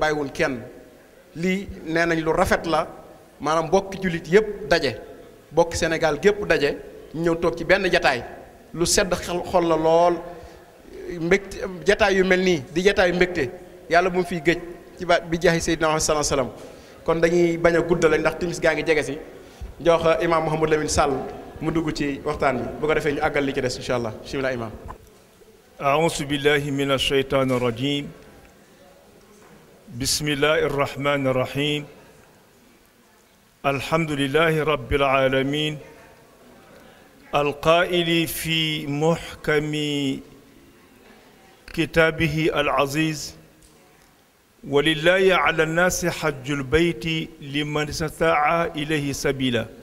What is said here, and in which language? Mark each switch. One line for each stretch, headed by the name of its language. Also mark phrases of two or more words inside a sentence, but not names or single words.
Wolof: bàyyiwul kenn lii nee nañ lu rafet la maanaam bokki jullit yëpp daje bokki Sénégal gépp daje ñëw toog ci benn jataay lu sedd xol la lool mbégte jataay yu mel nii di jataay mbégte yàlla bu mu fiy géej ci bi jaahi Seydina Muhammad
Arabic: صلى الله عليه وسلم
Wolof: kon dañuy bañ a guddale ndax timis gaa ngi jege si jox imaam Mouhamadou Lamine Sall mu dugg ci waxtaan bi bu ko defee ñu àggal li ci des
Arabic: إن شاء الله بسم الله
Wolof: imaam.
Arabic: أعوذ بالله من الشيطان الرجيم بسم الله الرحمن الرحيم الحمد لله رب العالمين القائل في محكم كتابه العزيز ولله على الناس حج البيت لمن استطاع إليه سبيلا